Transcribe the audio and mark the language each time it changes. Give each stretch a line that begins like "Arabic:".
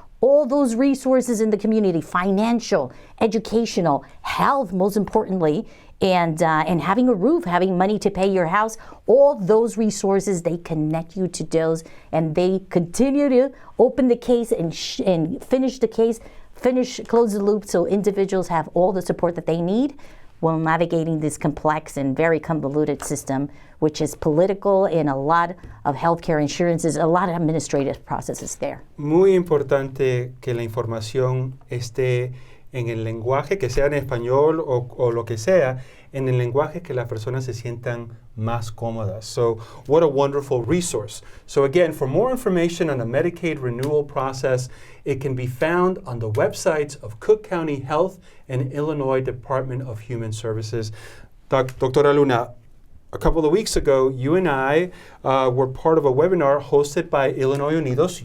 English: All those resources in the community, financial, educational, health, most importantly, and having a roof, having money to pay your house, all those resources, they connect you to those, and they continue to open the case and finish the case, close the loop, so individuals have all the support that they need while navigating this complex and very convoluted system, which is political and a lot of healthcare insurances, a lot of administrative processes there.
Spanish: Muy importante que la información esté en el lenguaje, que sea en español o lo que sea, en el lenguaje que las personas se sientan más cómodas.
English: So what a wonderful resource. So again, for more information on the Medicaid renewal process, it can be found on the websites of Cook County Health and Illinois Department of Human Services. Doctora Luna, a couple of weeks ago, you and I were part of a webinar hosted by Illinois Unidos.